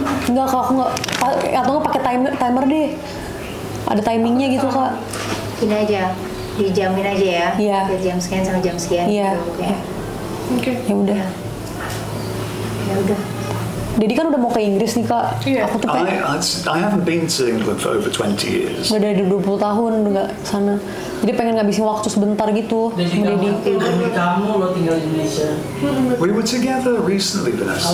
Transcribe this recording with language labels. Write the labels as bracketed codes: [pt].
[id] Enggak kak, aku nggak. Atau nggak pakai timer deh. Ada timingnya gitu kak. Ini aja, dijamin aja ya. Iya. Ke jam sekian sama jam sekian. Iya. Gitu, ya. Oke. Ya udah. Ya udah. Dedi kan udah mau ke Inggris nih kak. Iya. Aku tuh pengen. [en] I haven't been to England for over 20 years. [id] Udah dari 20 tahun udah nggak sana. Jadi pengen ngabisin waktu sebentar gitu sama Dedi. Demi kamu lo tinggal di Indonesia. [en] We were together recently, Vanessa.